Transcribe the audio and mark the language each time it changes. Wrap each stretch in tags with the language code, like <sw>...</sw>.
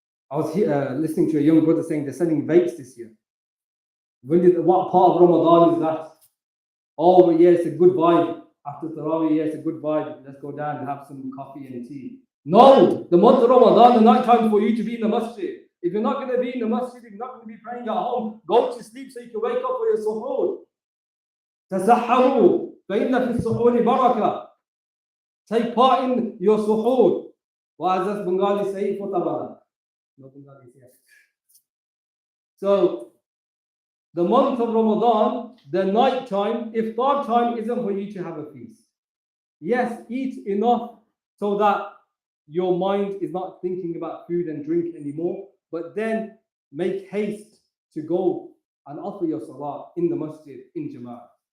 <en>I was listening to a young brother saying they're selling vapes this year. What part of Ramadan is that? Oh, yeah, it's a good vibe. After Tarawih, yeah, it's a good vibe. Let's go down and have some coffee and tea. No, the month of Ramadan, the night time for you to be in the masjid. If you're not going to be in the masjid, if you're not going to be praying at home, go to sleep so you can wake up for your suhoor.</en> <ar>تسحروا فإن في السحور بركة.</ar> <en>Take part in your suhoor. What does Bengali say? No Bengali say. So, the month of Ramadan, the night time, iftar time isn't for you to have a feast. Yes, eat enough so that your mind is not thinking about food and drink anymore, but then make haste to go and offer your salah in the masjid in Jama'ah.</en>